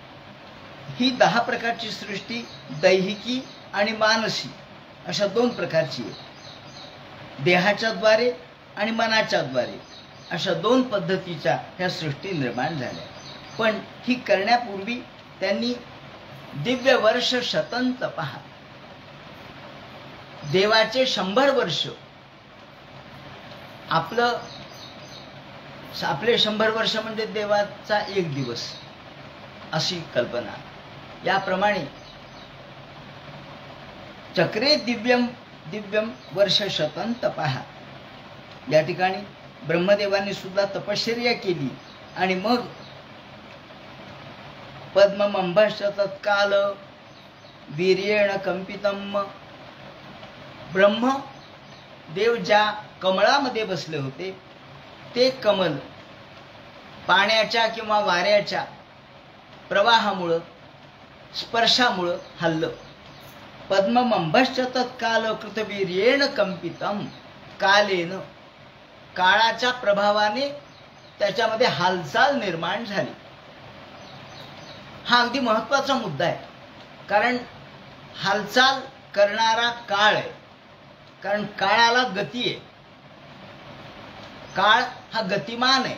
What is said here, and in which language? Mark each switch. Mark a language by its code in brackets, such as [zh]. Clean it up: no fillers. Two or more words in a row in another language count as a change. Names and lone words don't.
[mr] ही 10 प्रकारची सृष्टी दैहिकी आणि मानसी अशा 2 प्रकारची आहे. देहाच्या द्वारे आणि मनाच्या द्वारे अशा 2 पद्धतीच्या ह्या सृष्टी निर्माण झाल्या. पण ही करण्यापूर्वी त्यांनी [sa] दिव्य वर्ष शतं तपः, [mr] देवाचे 100 वर्ष, आपले 100 वर्ष म्हणजे देवाचा 1 दिवस अशी कल्पना. [sa] याप्रमाणे चक्रे दिव्यम दिव्यम वर्ष शतं तपः, [mr] या ठिकाणी ब्रह्मदेवांनी सुद्धा तपश्चर्या केली आणि मग [sa] पद्ममंभश्च तत्काल वीर्येण कंपितम. [mr] ब्रह्म देव ज्या कमळामध्ये बसले होते ते कमल पाण्याच्या किंवा वाऱ्याच्या प्रवाहामुळं, स्पर्शामुळं हललं. [sa] पद्ममंभश्च तत्काल कृतवीर्येण कंपितम. कालेन, [mr] काळाच्या प्रभावाने त्याच्यामध्ये हालचाल निर्माण झाली. हा अगदी महत्वाचा मुद्दा आहे, कारण हालचाल करणारा काळ आहे. कारण काळाला गती आहे. काळ हा गतिमान आहे.